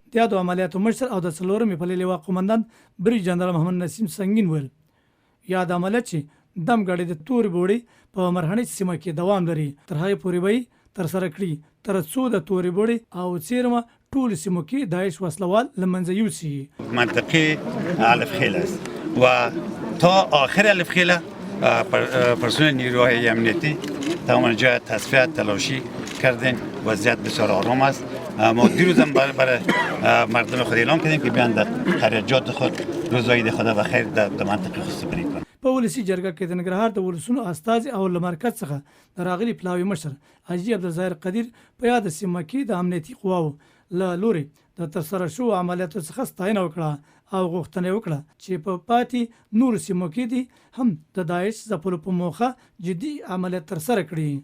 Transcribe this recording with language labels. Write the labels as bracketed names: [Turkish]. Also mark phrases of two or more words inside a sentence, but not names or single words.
[Pashto] د یادو عملیاتو مشر او د څلورمې پلې لواء قومندان بریج جنرال محمد نسیم سنگین ویل یاد عملیات چې دمګړی د تورې بوړې په مرهنۍ سیمه کې دوام لري تر هغې پورې به یې ترسره کړي تر څو د تورې بوړې او څیرمه ټولو سیمو کې داعش وسلوال له منځه یوسي. [Persian] منطقه الف خیل است و تا آخر الف خیل پرسنل نیروهای امنیتی تمام جای تصفیه تلاشی کردیم. وضعیت بسیار آرام است. ما دیروز هم برای مردم خود اعلام کردیم که بیان در خریجات خود روزایی خدا و خیر در منطقه خود سپری کنند. [Pashto] په ولسی جرګه کې د ننګرهار د ولسونو استازي او له مرکز څخه د راغلي پلاوي مشر حاجي عبدالظاهر قدیر په یاد سیمه کې د امنیتي قواو له لوري د ترسره شوو عملیاتو څخه ستاینه وکړه او غوښتنه وکړه چې په پاتې نورو سیمو کې دي هم د داعش ځپلو په موخه جدي عملیات ترسره کړي.